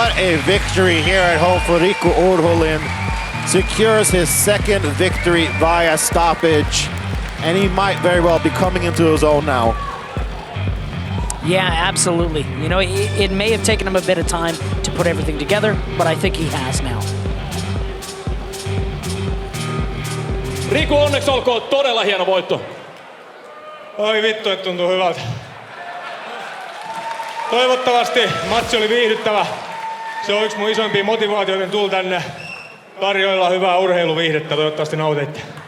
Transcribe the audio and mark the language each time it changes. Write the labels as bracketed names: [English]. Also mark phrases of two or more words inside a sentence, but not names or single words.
[English] What a victory here at home for Riku Urholin. Secures his second victory via stoppage. And he might very well be coming into his own now. Yeah, absolutely. You know, it may have taken him a bit of time to put everything together, but I think he has now. [Finnish] Riku, onneksi olkoon, todella hieno voitto. Oi vittu, että tuntuu hyvältä. Toivottavasti matsi oli viihdyttävä. Se on yksi mun isoimpia motivaatioita, joten tulla tänne tarjoilla hyvää urheiluviihdettä. Toivottavasti nautitte.